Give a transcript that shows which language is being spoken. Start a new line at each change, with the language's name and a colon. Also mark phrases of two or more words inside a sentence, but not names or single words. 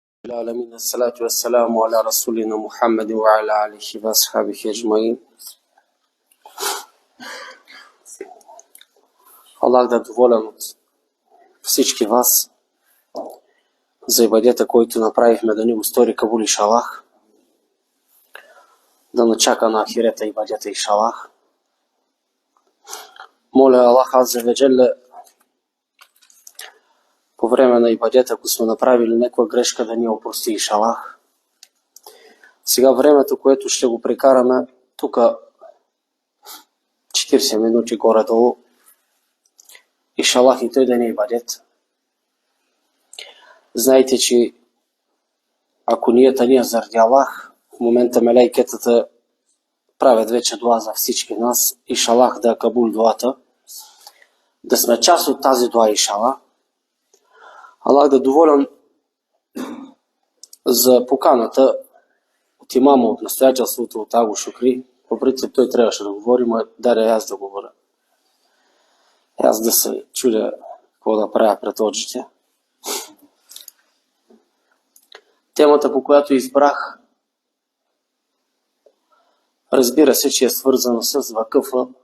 Arabic: العالمين الصلاة والسلام على رسولنا محمد وعلى آله وأصحابه أجمعين.
Bulgarian: Allah да е доволен от всички вас за ибадета, който направихме, да ни го стори
Arabic: قبول إن شاء الله,
Bulgarian: да начака на ахирета ибадета иншаллах. Моля Аллах
Arabic: عز وجل
Bulgarian: по време на ибадета, ако сме направили някаква грешка, да ни опрости иншаллах. Сега времето, което ще го прекараме тук 40 минути горе-долу, иншаллах и той да не ибадет. Знаете, че ако нията ни е заради Аллах, в момента мелайкетата правят вече дуа за всички нас, иншаллах да е кабул дуата, да сме част от тази дуа иншаллах. Аллах да е доволен за поканата от имама, от настоятелството, от Агу Шукри. По принцип той трябваше да говори, но даде аз да говоря. Аз да се чудя какво да правя пред очите. Темата, по която избрах, разбира се, че е свързана с вакъфа.